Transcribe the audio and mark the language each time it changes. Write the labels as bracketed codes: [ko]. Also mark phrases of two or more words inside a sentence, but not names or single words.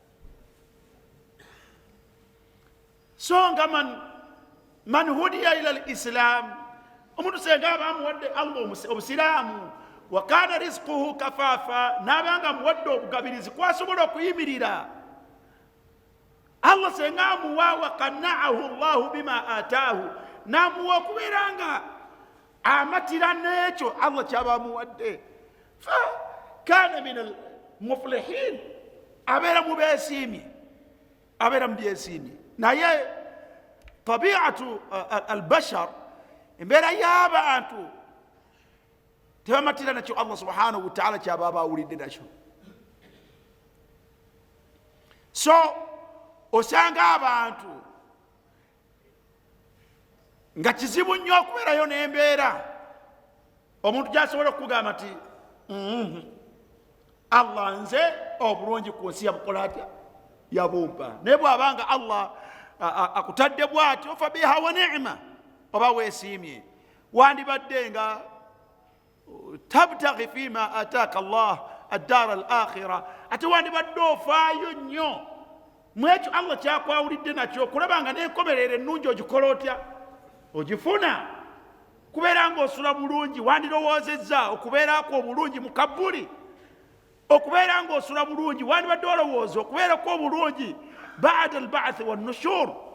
[lg] so nga [ar] من هدي إلى الإسلام [lg] omuntu senga abamuwadde Allah obusiraamu [ar] وكان رزقه كفافا [lg] nabanga muwadde obugabirizi kwasobola okuyimirira Allah senga amuwa [ar] وقنعه الله بما آتاه [lg] namuwa okubeera nga amatira n'ekyo Allah kyaba amuwadde [ar] فكان من المفلحين [lg] abeera mu beesiimye abeera mu byesiimye naye [ar] طبيعة البشر [lg] embeera y'abantu tebamatira nakyo [ar] الله سبحانه وتعالى [lg] kyaba abawulidde nakyo so osanga abantu nga kizibu nnyo okubeerayo n'embeera omuntu gyasobola okugamba nti Allah nze obulungi ku nsi yabukola atya yabumpa naye bw'abanga Allah akutadde bw'atyo [ar] فبها ونعمت [lg] oba weesiimye wandibadde nga [ar] تبتغي فيما آتاك الله الدار الآخرة [lg] ate wandibadde ofaayo nnyo mu ekyo Allah kyakwawulidde nakyo okulaba nga n'enkomerero ennungi ogikola otya ogifuna kubeera ng'osula bulungi wandirowoozezza okubeerako obulungi mu kabbuli okubeera ng'osula bulungi wandibadde olowooza okubeerako obulungi [ar] بعد البعث والنشور